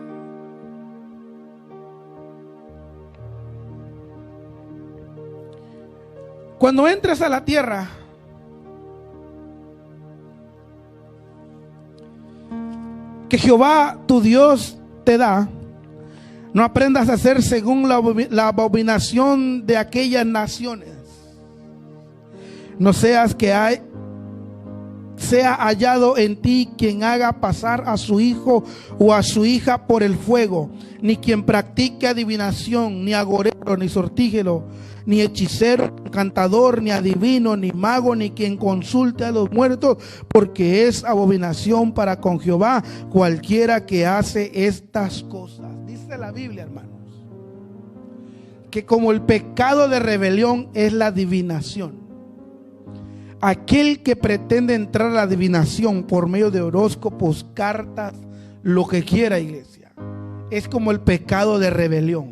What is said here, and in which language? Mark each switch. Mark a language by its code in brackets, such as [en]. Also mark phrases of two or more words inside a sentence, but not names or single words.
[es] Cuando entres a la tierra, que Jehová tu Dios te da, no aprendas a hacer según la abominación de aquellas naciones. No seas que sea hallado en ti quien haga pasar a su hijo o a su hija por el fuego, ni quien practique adivinación, ni agorero, ni sortígelo, ni hechicero, ni cantador, ni adivino, ni mago, ni quien consulte a los muertos, porque es abominación para con Jehová cualquiera que hace estas cosas. Dice la Biblia, hermanos, que como el pecado de rebelión es la adivinación, aquel que pretende entrar a la adivinación por medio de horóscopos, cartas, lo que quiera, iglesia, es como el pecado de rebelión.